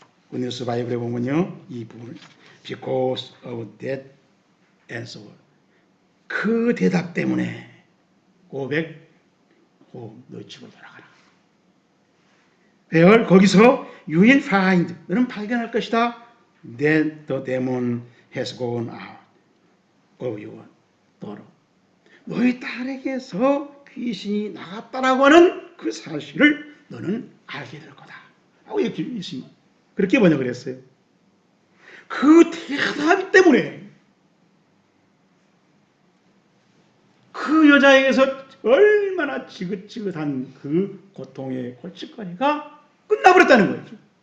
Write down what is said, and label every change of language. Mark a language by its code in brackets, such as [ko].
[ko] 굿뉴스 바이블에 보면요, 이 부분을 [en] because of that answer, [ko] 그 대답 때문에 고백, 너 집으로 돌아가라. [en] Where, [ko] 거기서 [en] you will find, [ko] 너는 발견할 것이다. [en] That the demon has gone out of your daughter. [ko] 너희 딸에게서 귀신이 나갔다라고 하는 그 사실을 너는 알게 될 거다. 라고 이렇게 있습니다. 그렇게 번역을 했어요. 그 대답 때문에 그 여자에게서 얼마나 지긋지긋한 그 고통의 골칫거리가 끝나버렸다는 거죠.